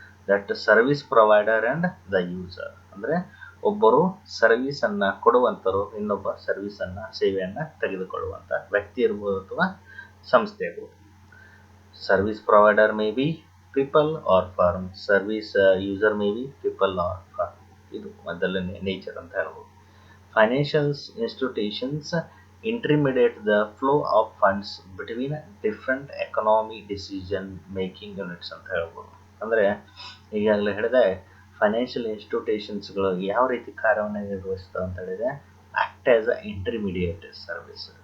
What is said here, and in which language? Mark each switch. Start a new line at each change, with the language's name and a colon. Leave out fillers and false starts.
English: that service provider and the user
Kannada: ಅಂದರೆ ಒಬ್ಬರು ಸರ್ವಿಸನ್ನು ಕೊಡುವಂಥರು, ಇನ್ನೊಬ್ಬ ಸೇವೆಯನ್ನು ತೆಗೆದುಕೊಳ್ಳುವಂಥ ವ್ಯಕ್ತಿ ಇರ್ಬೋದು ಅಥವಾ ಸಂಸ್ಥೆ ಇರ್ಬೋದು.
English: Service provider may be people or firm, service user may be people or firm.
Kannada: ಇದು ಮೊದಲನೇ ನೇಚರ್ ಅಂತ ಹೇಳ್ಬೋದು.
English: financial institutions intermediate the flow of funds between different economy decision making units
Kannada: ಅಂತ ಹೇಳ್ಬೋದು. ಅಂದರೆ ಈಗಾಗಲೇ ಹೇಳಿದೆ, ಫೈನಾನ್ಷಿಯಲ್ ಇನ್ಸ್ಟಿಟ್ಯೂಷನ್ಸ್ಗಳು ಯಾವ ರೀತಿ ಕಾರ್ಯವನ್ನು ನಿರ್ವಹಿಸ್ತವೆ ಅಂತ ಹೇಳಿದೆ,
English: Act as a intermediate service.